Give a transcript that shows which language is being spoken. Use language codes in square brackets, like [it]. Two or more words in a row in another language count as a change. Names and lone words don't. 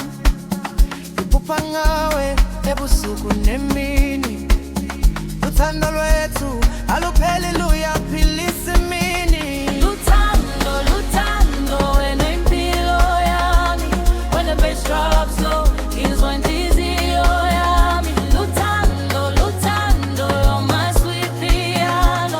[zu] Ipupa ngawe, ebusuku nemini. Luthando lwethu, alupheli luyaphilisa imini. Luthando, Luthando, impilo yami. [en] When the bass drops low, heels went easy, [zu] oh yami. Luthando, Luthando, [en] you're my sweet piano.